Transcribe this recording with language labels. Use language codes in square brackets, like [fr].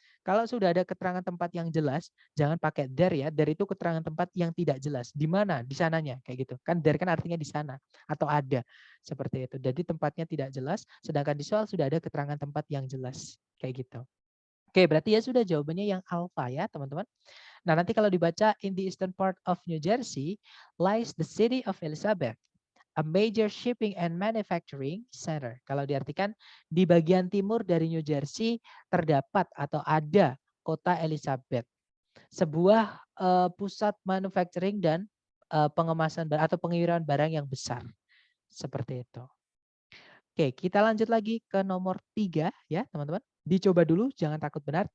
[id] Kalau sudah ada keterangan tempat yang jelas, jangan pakai there ya. There itu keterangan tempat yang tidak jelas. Di mana? Di sananya, kayak gitu. Kan there kan artinya di sana atau ada. Seperti itu. Jadi tempatnya tidak jelas, sedangkan di soal sudah ada keterangan tempat yang jelas. Kayak gitu. Oke, berarti ya sudah jawabannya yang alpha ya, teman-teman. Nah, nanti kalau dibaca [en] in the eastern part of New Jersey lies the city of Elizabeth, a major shipping and manufacturing center. [id] Kalau diartikan di bagian timur dari New Jersey terdapat atau ada kota Elizabeth, sebuah pusat manufacturing dan pengemasan atau pengiriman barang yang besar. Seperti itu. Oke, kita lanjut lagi ke nomor 3 ya, teman-teman. Dicoba dulu, jangan takut benar.